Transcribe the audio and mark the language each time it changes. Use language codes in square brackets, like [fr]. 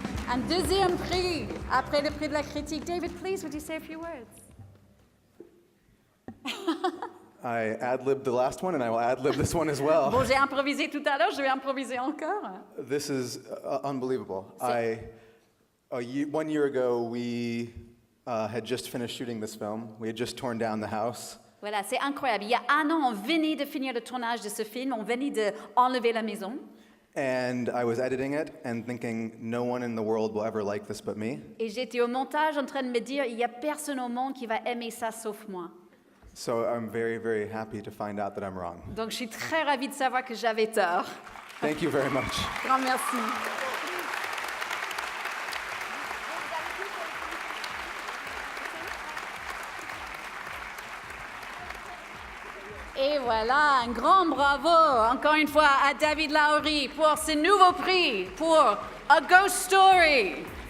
[fr] Un deuxième prix après le prix de la critique. [en] David, please, would you say a few words? I ad-libbed the last one, and I will ad-lib this one as well. [fr] Bon, j'ai improvisé tout à l'heure, je vais improviser encore. [en] This is unbelievable. 1 year ago, we had just finished shooting this film. We had just torn down the house. [fr] Voilà, c'est incroyable. Il y a 1 an, on venait de finir le tournage de ce film, on venait d'enlever la maison. [en] And I was editing it and thinking, no one in the world will ever like this but me. [fr] Et j'étais au montage en train de me dire, il n'y a personne au monde qui va aimer ça sauf moi. [en] So I'm very, very happy to find out that I'm wrong. [fr] Donc je suis très ravie de savoir que j'avais tort. [en] Thank you very much. [fr] Grand merci. Et voilà, un grand bravo, encore une fois, à David Lowery pour ce nouveau prix pour A Ghost Story.